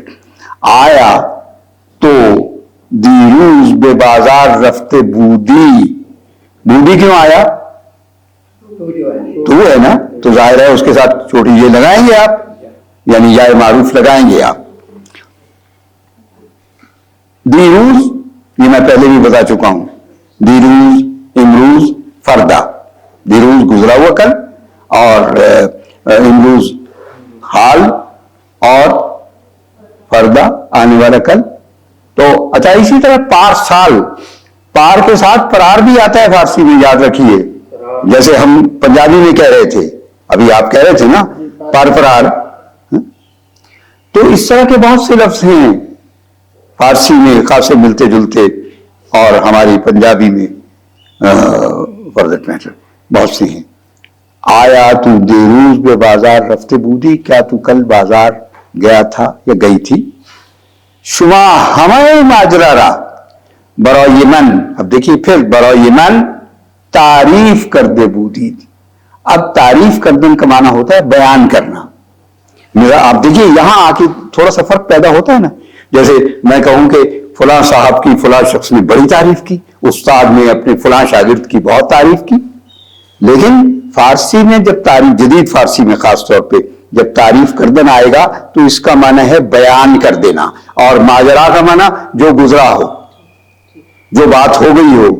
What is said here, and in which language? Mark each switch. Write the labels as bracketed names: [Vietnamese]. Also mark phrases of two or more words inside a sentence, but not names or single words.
[Persian] آیا تو دیروز بے بازار رفتے بودی [Urdu] کیوں آیا, تو ہے نا, تو ظاہر ہے اس کے ساتھ چھوٹی یہ لگائیں گے آپ, یعنی یا معروف لگائیں گے آپ. دیروز یہ میں پہلے بھی بتا چکا ہوں, [Persian] دیروز, امروز, فردا. [Urdu] دیروز گزرا ہوا کل اور امروز حال اور فردا آنے والا کل. تو اچھا اسی طرح پار پار کے ساتھ پرار بھی آتا ہے فارسی میں, یاد رکھیے. جیسے ہم پنجابی میں کہہ رہے تھے, ابھی آپ کہہ رہے تھے نا پرار. تو اس طرح کے بہت سے لفظ ہیں فارسی میں خاصے ملتے جلتے, اور ہماری پنجابی میں [English] for that matter [Urdu] بہت سے ہیں. [Persian] آیا تو دیروز بے بازار رفتے بودی, [Urdu] کیا تو کل بازار گیا تھا یا گئی تھی. [Persian] شما ہمیں ماجرا را برای من, [Urdu] اب دیکھیے پھر [Persian] برای من [Urdu] تعریف کر دے بودی. اب [Persian] تعریف کردن [Urdu] کا معنی ہوتا ہے بیان کرنا. آپ دیکھیے یہاں آ کے تھوڑا سا فرق پیدا ہوتا ہے نا. جیسے میں کہوں کہ فلاں صاحب کی فلاں شخص نے بڑی تعریف کی, استاد نے اپنے فلاں شاگرد کی بہت تعریف کی. لیکن فارسی میں جب تعریف, جدید فارسی میں خاص طور پہ جب [Persian] تعریف کردن [Urdu] آئے گا تو اس کا معنی ہے بیان کر دینا, اور ماجرا کا معنی جو گزرا ہو, جو بات ہو گئی ہو.